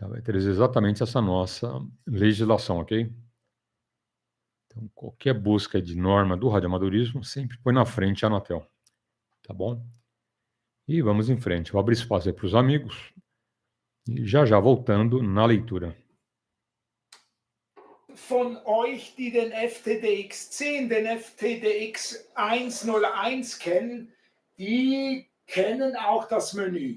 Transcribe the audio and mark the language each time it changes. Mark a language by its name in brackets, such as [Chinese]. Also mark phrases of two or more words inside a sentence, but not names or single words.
[Portuguese] Vai ter exatamente essa nossa legislação, ok? Então, qualquer busca de norma do radioamadorismo sempre põe na frente a Anatel, tá bom? E vamos em frente. Vou abrir espaço aí para os amigos e já voltando na leitura. [German] Von euch, die den FTDX10, den FTDX101 kennen, die kennen auch das Menü.